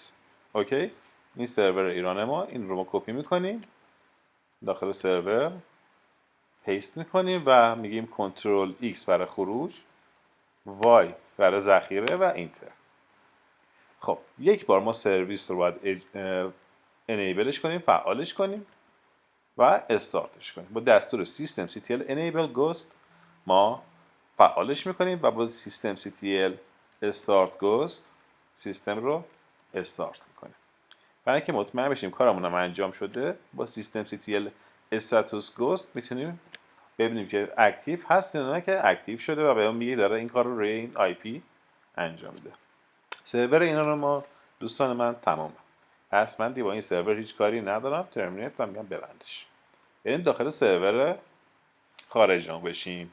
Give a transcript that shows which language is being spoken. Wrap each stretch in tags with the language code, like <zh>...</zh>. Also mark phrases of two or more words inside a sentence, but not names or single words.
<fa>اوکی، این سرور ایران ما، این رو ما کپی میکنیم داخل سرور، پیست میکنیم و میگیم</fa> <en>Control X</en> <fa>برای خروج، Y برای ذخیره و اینتر. خب یک بار ما سرویس رو باید انیبلش کنیم، فعالش کنیم و استارتش کنیم. با دستور</fa> <en>systemctl enable ghost</en> <fa>ما فعالش میکنیم و با</fa> <en>systemctl start ghost</en> <fa>سیستم رو استارت میکنیم. برای اینکه مطمئن بشیم کارمون هم انجام شده، با</fa> <en>systemctl status ghost</en> <fa>میتونیم ببینیم که اکتیو هست یا نه، که اکتیو شده و بهمون میگه داره این کار رو روی این IP انجام میده. سرور اینا رو ما دوستان من تمامه. پس من با این سرور هیچ کاری ندارم، ترمینیت و میگم ببندش. بریم داخل سرور خارجمون بشیم.</fa>